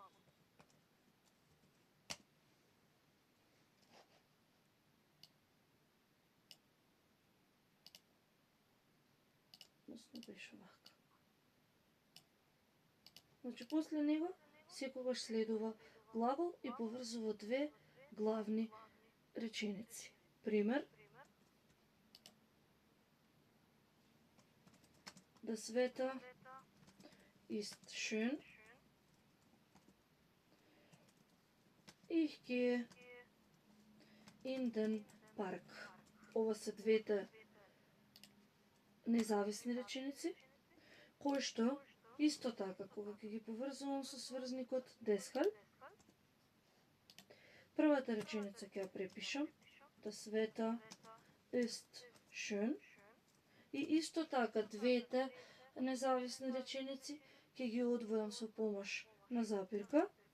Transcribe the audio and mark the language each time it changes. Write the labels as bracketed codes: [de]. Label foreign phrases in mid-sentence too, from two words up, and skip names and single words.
[mk] Беше вака. Значи, после него секогаш следува глагол и поврзува две главни реченици. Пример: [de] Das Wetter ist schön. Ich gehe in den Park. [mk] Ова се двете независни реченици, кои што исто така, кога ќе ги поврзувам со сврзникот deshalb, првата реченица ќе ја препишам, [de] Das Wetter ist schön, [mk] и исто така двете независни реченици ќе ги одвојам со помош на запирка.